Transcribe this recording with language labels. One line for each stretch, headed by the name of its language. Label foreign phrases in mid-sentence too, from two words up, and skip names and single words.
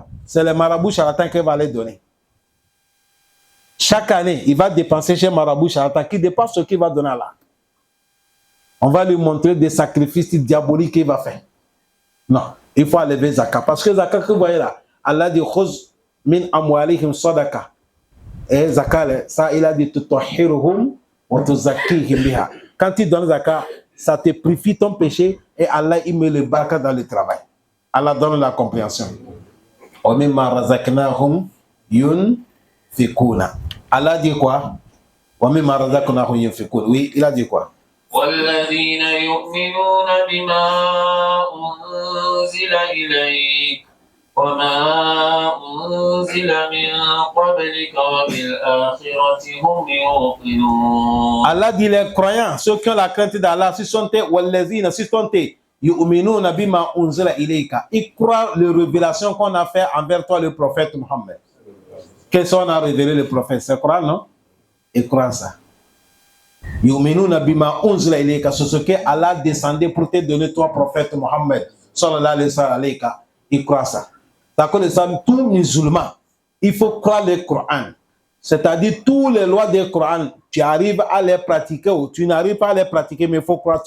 French: C'est le marabout charlatan qui va les donner. Chaque année, il va dépenser chez marabout charlatan qui dépense ce qu'il va donner à Allah. On va lui montrer des sacrifices diaboliques qu'il va faire. Non, il faut enlever Zakat. Parce que Zakat que vous voyez là, Allah dit
Arabic: خذ من أموالهم صدقة.
French: Et Zakat, ça il a dit
Arabic: تطهرهم وتزكيهم بها.
French: Quand tu donnes Zakat, ça te purifie ton péché et Allah il met le baraka dans le travail. Allah donne la compréhension.
Arabic: ومما رزقناهم ينفقون.
French: Allah dit quoi?
Arabic: ومما رزقناهم ينفقون.
French: Oui, il a dit quoi?
Arabic: والذين يؤمنون بما أنزل إليك وما أنزل من قبلك وبالآخرة هم يوقنون.
French: Allah dit les croyants, ceux qui ont la crainte d'Allah, si sont والذين si sont
Arabic: يؤمنون بما أنزل إليك,
French: ils croient les révélations qu'on a fait envers toi le prophète Mohammed. Qu'est-ce qu'on a révélé le prophète? C'est Coran, non? Ils croient ça.
Arabic: يؤمنون بما أنزل إليك,
French: ce que Allah descendait pour te donner toi prophète Mohammed
Arabic: صلى الله عليه وسلم.
French: Il croit ça. D'accord, les hommes, tout musulman, il faut croire le Coran. C'est-à-dire toutes les lois du Coran, tu arrives à les pratiquer ou tu n'arrives pas à les pratiquer, mais il faut croire tout.